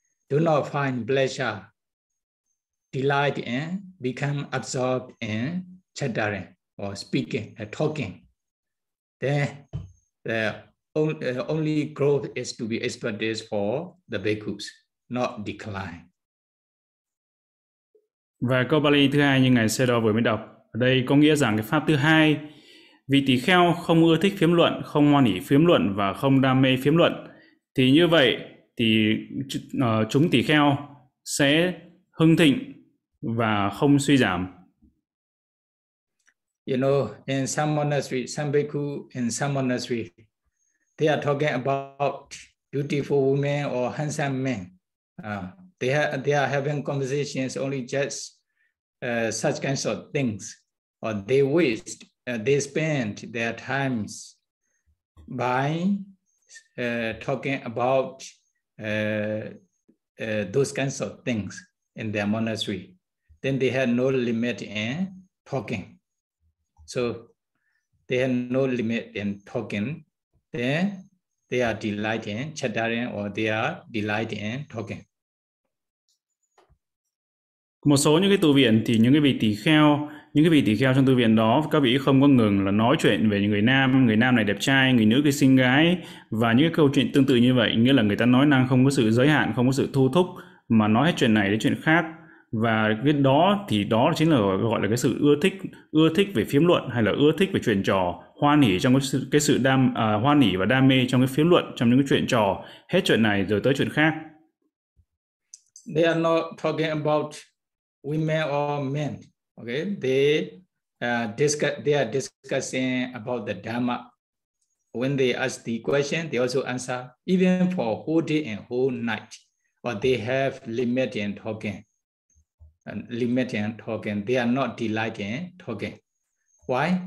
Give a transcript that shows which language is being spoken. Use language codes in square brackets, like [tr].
[en] Do not find pleasure, delight in, become absorbed in chattering or speaking, talking. Then the only growth is to be expected for the bhikkhus. Not decline. [vi] Và câu Pali thứ hai như ngài Sedo vừa mới đọc ở đây có nghĩa rằng cái pháp thứ hai, vị tỳ kheo không ưa thích phiếm luận, không hoan hỷ phiếm luận và không đam mê phiếm luận, thì như vậy thì chúng tỳ kheo sẽ hưng thịnh và không suy giảm. [en] You know, in some monastery, some bhikkhu in some monastery, they are talking about beautiful women or handsome men. They are having conversations only just such kinds of things, or they spend their times by talking about those kinds of things in their monastery. Then they have no limit in talking. So they have no limit in talking. Then they are delighted in chattering, or they are delighted in talking. [vi] Một số những cái tu viện thì những cái vị tỳ kheo trong tu viện đó, các vị không có ngừng là nói chuyện về những người nam này đẹp trai, người nữ cái xinh gái, và những cái câu chuyện tương tự như vậy, nghĩa là người ta nói năng không có sự giới hạn, không có sự thu thúc, mà nói hết chuyện này đến chuyện khác. Và biết đó thì đó chính là gọi là cái sự ưa thích về phiếm luận, hay là ưa thích về chuyện trò, hoan hỉ trong hoan hỉ và đam mê trong cái phiếm luận, trong những cái chuyện trò, hết chuyện này rồi tới chuyện khác. [en] They are not talking about women or men, okay? They are discussing about the Dhamma. When they ask the question, they also answer, even for whole day and whole night. But they have limit in talking. They are not delighted in talking. Why?